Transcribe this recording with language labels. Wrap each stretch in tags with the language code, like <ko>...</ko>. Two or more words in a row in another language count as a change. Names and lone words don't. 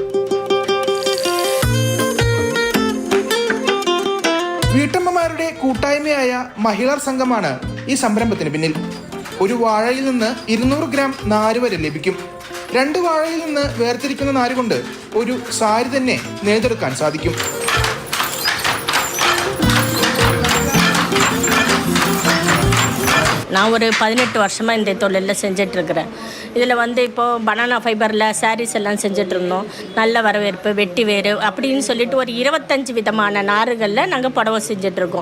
<ml>വീട്ടമ്മമാരുടെ കൂട്ടായ്മയായ മഹിളാർ സംഘമാണ് ഈ സംരംഭത്തിന് പിന്നിൽ. ഒരു വാഴയിൽ നിന്ന് 200 ഗ്രാം നാര് വരെ ലഭിക്കും. 2 വാഴയിൽ നിന്ന് വേർതിരിക്കുന്ന നാര് കൊണ്ട് ഒരു സാരി തന്നെ നെയ്തെടുക്കാൻ സാധിക്കും.</ml> <ta>நான் ஒரு 18 வருஷமாக இந்த தொழிலில் செஞ்சிட்ருக்கிறேன். இதில் இப்போது</ta> <en>banana fiberil</en> <ta>சாரீஸ் எல்லாம் செஞ்சிட்ருந்தோம். நல்ல வரவேற்பு, வெட்டி வேறு அப்படின்னு சொல்லிட்டு ஒரு 25 விதமான நாறுகளில் நாங்கள் புடவை செஞ்சிட்ருக்கோம்.</ta>